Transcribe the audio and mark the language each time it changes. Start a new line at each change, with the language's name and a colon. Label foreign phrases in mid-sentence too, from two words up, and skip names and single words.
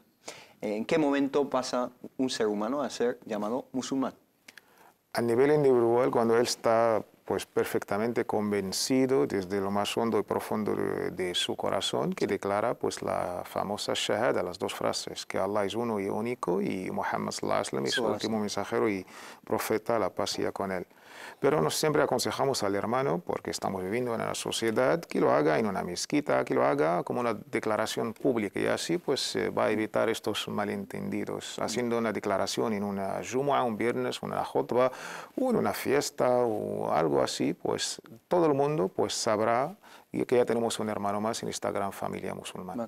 Spanish: ¿En qué momento pasa un ser humano a ser llamado musulmán? A nivel individual, cuando él está pues perfectamente convencido desde lo más hondo y profundo de su corazón, que declara pues la famosa shahada, las 2 frases, que Allah es uno y único y Muhammad
Arabic: صلى الله عليه وسلم
Spanish: es su último mensajero y profeta, la paz sea con él. Pero nos siempre aconsejamos al hermano, porque estamos viviendo en una sociedad, que lo haga en una mezquita, que lo haga como una declaración pública, y así pues va a evitar estos malentendidos. Haciendo una declaración en una Jumu'ah, un viernes, una khutbah, o en una fiesta o algo así, pues todo el mundo pues sabrá y que ya tenemos un hermano más en esta gran familia musulmana.